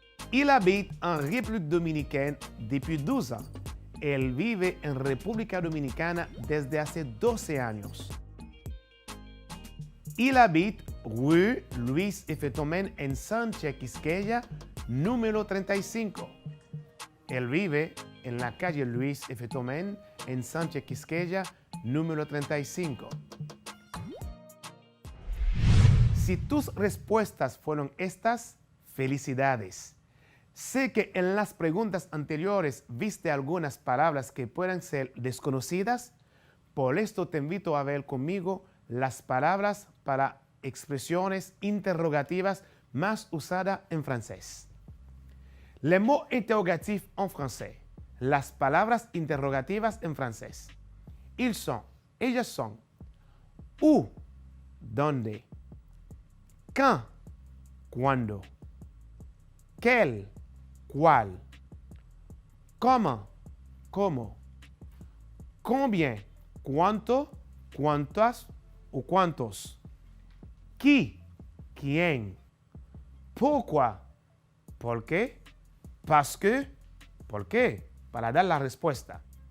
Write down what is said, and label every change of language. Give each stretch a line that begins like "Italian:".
French: Il habite en République Dominicaine depuis 12 ans.
Spanish: Él vive en República Dominicana desde hace 12 años.
French: Il habite rue Luis F. Tomén en Sánchez Quisqueya, número 35.
Spanish: Él vive en la calle Luis F. Tomén en Sánchez Quisqueya, número 35. Si tus respuestas fueron estas, felicidades. Sé que en las preguntas anteriores viste algunas palabras que puedan ser desconocidas, por esto te invito a ver conmigo las palabras para expresiones interrogativas más usadas en francés.
French: Les mots interrogatifs en français.
Spanish: Las palabras interrogativas en francés. Ellas son où, donde, quand, cuándo, quel, cuál, comment, cómo, combien, cuánto, cuántas o cuántos, qui, quién, pourquoi, por qué,
French: parce que,
Spanish: por qué, para dar la respuesta.